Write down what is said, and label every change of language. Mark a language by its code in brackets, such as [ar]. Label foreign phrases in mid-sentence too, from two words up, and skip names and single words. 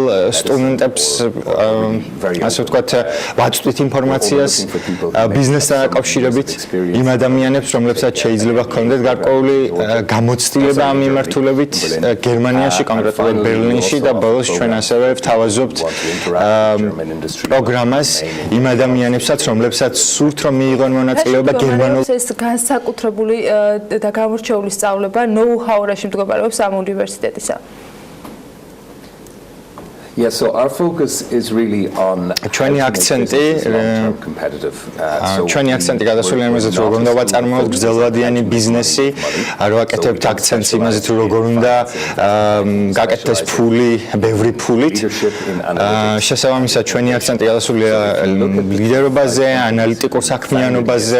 [ka] სტუდენტებს, ასე ვთქვათ, ვაწვდით ინფორმაციას ბიზნესთან დაკავშირებით იმ ადამიანებს, რომლებსაც შეიძლება ჰქონდეთ გარკვეული გამოცდილება ამ მიმართულებით გერმანიაში, კონკრეტულად ბერლინში და ბოლოს ჩვენ ასევე ვთავაზობთ პროგრამას იმ ადამიანებსაც, რომლებსაც სურთ რომ მიიღონ მონაწილეობა გერმანულ ეს განსაკუთრებული და გამორჩეული სწავლება ნოუ-ჰაურაში მდგომარეობს ამ უნივერსიტეტში. [en] Yeah, so our focus is really on [ka] ჩვენი აქცენტი გადასული იმაზე, რომ როგორ უნდა ვაწარმოოთ გრძელვადიანი ბიზნესი, არ ვაკეთებთ აქცენტს იმაზე, რომ როგორ უნდა გაკეთდეს ფული, ბევრი ფულით. შესაბამისად, ჩვენი აქცენტი გადასულია ლიდერობაზე, ანალიტიკურ საქმიანობაზე.